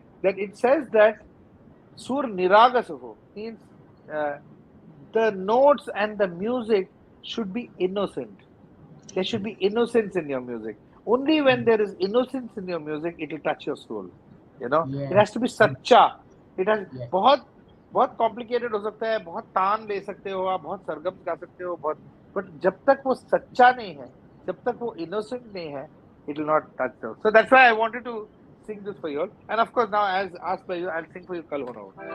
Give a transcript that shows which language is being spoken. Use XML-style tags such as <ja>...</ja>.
<en>That it says that Sur Niragasaho means uh, the notes and the music should be innocent. There should be innocence in your music. Only when there is innocence in your music, it will touch your soul. You know, it yes, has to be सच्चा. It has yes.</en> <hi>बहुत बहुत complicated हो सकता है, बहुत तान ले सकते हो आप, बहुत सरगम गा सकते हो, बहुत बट जब तक वो सच्चा नहीं है, जब तक वो innocent नहीं है,</hi> <en>it will not touch you. So that's why I wanted to sing this for you all. And of course now as asked by you, I'll sing for you Kal Ho Na Ho.</en>